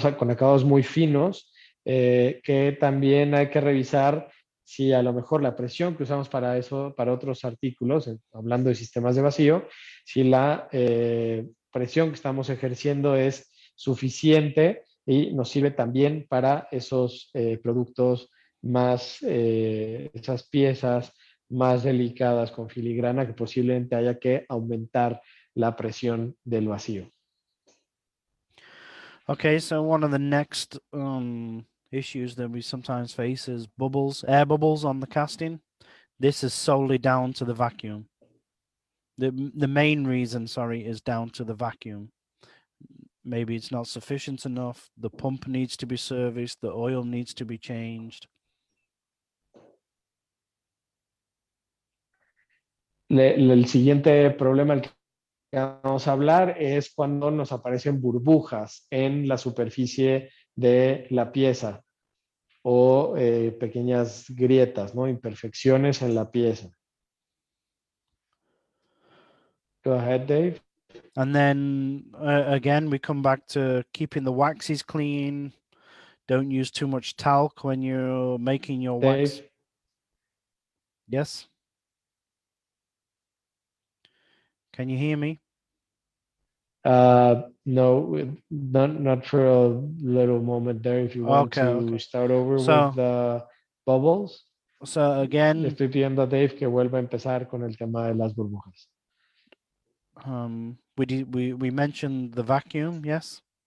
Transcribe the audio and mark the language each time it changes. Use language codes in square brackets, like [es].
[es] acabados muy finos, que también hay que revisar si a lo mejor la presión que usamos para eso, para otros artículos, hablando de sistemas de vacío, si la presión que estamos ejerciendo es suficiente y nos sirve también para esos productos más, esas piezas más delicadas con filigrana que posiblemente haya que aumentar la presión del vacío. [en] Okay, so one of the next issues that we sometimes face is bubbles, air bubbles on the casting. This is solely down to the vacuum. The main reason, sorry, is down to the vacuum. Maybe it's not sufficient enough. The pump needs to be serviced. The oil needs to be changed. [es] El siguiente problema al que vamos a hablar es cuando nos aparecen burbujas en la superficie de la pieza o pequeñas grietas, ¿no? Imperfecciones en la pieza. [en] Go ahead, Dave. And then again, we come back to keeping the waxes clean. Don't use too much talc when you're making your wax. Dave. Yes. Can you hear me? No, not for a little moment there. If you want to start over with the bubbles. So [es] Le [en] again, [es] estoy pidiendo a Dave que vuelva a empezar con el tema de las burbujas. [en] we mentioned the vacuum, yes.